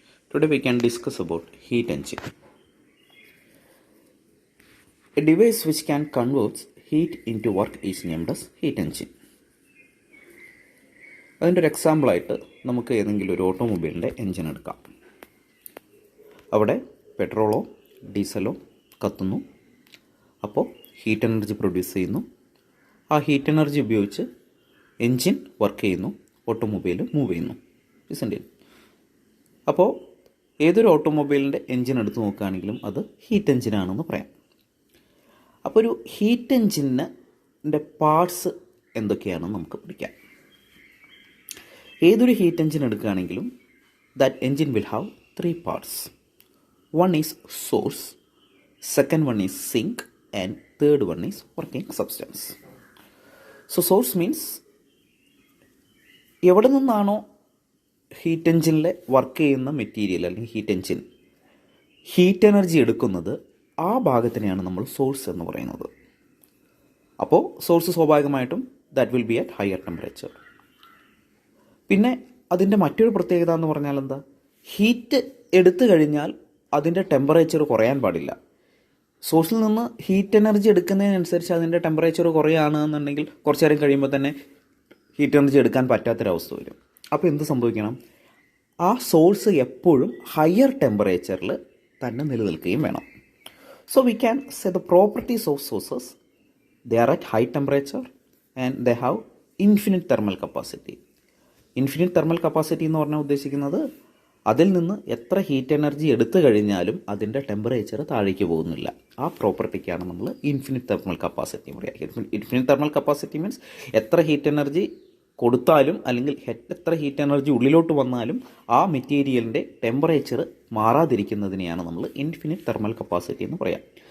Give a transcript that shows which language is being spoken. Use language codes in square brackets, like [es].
[en] Today we can discuss about heat engine. A device which can convert heat into work is named as heat engine. [ml] അതിൻ്റെ ഒരു എക്സാമ്പിളായിട്ട് നമുക്ക് ഏതെങ്കിലും ഒരു ഓട്ടോമൊബൈലിൻ്റെ engine എടുക്കാം. അവിടെ പെട്രോളോ ഡീസലോ കത്തുന്നു. അപ്പോൾ ഹീറ്റ് എനർജി പ്രൊഡ്യൂസ് ചെയ്യുന്നു. ആ ഹീറ്റ് എനർജി ഉപയോഗിച്ച് എൻജിൻ വർക്ക് ചെയ്യുന്നു, ഓട്ടോമൊബൈൽ മൂവ് ചെയ്യുന്നു. ഇസൻ്റെ അപ്പോൾ ഏതൊരു ഓട്ടോമൊബൈലിൻ്റെ എൻജിൻ എടുത്ത് നോക്കുകയാണെങ്കിലും അത് ഹീറ്റ് എൻജിനാണെന്ന് പറയാം. അപ്പോൾ ഒരു ഹീറ്റ് എൻജിൻ്റെ പാർട്സ് എന്തൊക്കെയാണെന്ന് നമുക്ക് പഠിക്കാം. ഏതൊരു heat engine എടുക്കുകയാണെങ്കിലും [en] That engine will have 3 parts. One is source, second one is sink, and third one is working substance. So source means [ml] എവിടെ നിന്നാണോ ഹീറ്റ് എൻജിനിൽ വർക്ക് ചെയ്യുന്ന മെറ്റീരിയൽ അല്ലെങ്കിൽ ഹീറ്റ് എൻജിൻ ഹീറ്റ് എനർജി എടുക്കുന്നത്, ആ ഭാഗത്തിനെയാണ് നമ്മൾ സോഴ്സ് എന്ന് പറയുന്നത്. അപ്പോൾ സോഴ്സ് സ്വാഭാവികമായിട്ടും [en] That will be at higher temperature. [ml] പിന്നെ അതിൻ്റെ മറ്റൊരു പ്രത്യേകത എന്ന് പറഞ്ഞാൽ എന്താ, ഹീറ്റ് എടുത്തു കഴിഞ്ഞാൽ അതിൻ്റെ ടെമ്പറേച്ചർ കുറയാൻ പാടില്ല. സോഴ്സിൽ നിന്ന് ഹീറ്റ് എനർജി എടുക്കുന്നതിനനുസരിച്ച് അതിൻ്റെ ടെമ്പറേച്ചർ കുറയുകയാണെന്നുണ്ടെങ്കിൽ കുറച്ച് നേരം കഴിയുമ്പോൾ തന്നെ ഹീറ്റ് എനർജി എടുക്കാൻ പറ്റാത്തൊരവസ്ഥ വരും. അപ്പോൾ എന്ത് സംഭവിക്കണം, ആ സോഴ്സ് എപ്പോഴും ഹയർ ടെമ്പറേച്ചറിൽ തന്നെ നിലനിൽക്കുകയും വേണം. [en] So we can say the properties of sources, they are at high temperature and they have infinite thermal capacity. [ml] Infinite thermal capacity എന്ന് പറഞ്ഞാൽ ഉദ്ദേശിക്കുന്നത് അതിൽ നിന്ന് എത്ര ഹീറ്റ് എനർജി എടുത്തു കഴിഞ്ഞാലും അതിൻ്റെ ടെമ്പറേച്ചർ താഴേക്ക് പോകുന്നില്ല. ആ പ്രോപ്പർട്ടിക്കാണ് നമ്മൾ ഇൻഫിനിറ്റ് തെർമൽ കപ്പാസിറ്റി പറയുക. ഇൻഫിനിറ്റ് തെർമൽ കപ്പാസിറ്റി മീൻസ് എത്ര ഹീറ്റ് എനർജി കൊടുത്താലും അല്ലെങ്കിൽ എത്ര ഹീറ്റ് എനർജി ഉള്ളിലോട്ട് വന്നാലും ആ മെറ്റീരിയലിൻ്റെ ടെമ്പറേച്ചർ മാറാതിരിക്കുന്നതിനെയാണ് നമ്മൾ ഇൻഫിനിറ്റ് തെർമൽ കപ്പാസിറ്റി എന്ന് പറയാം.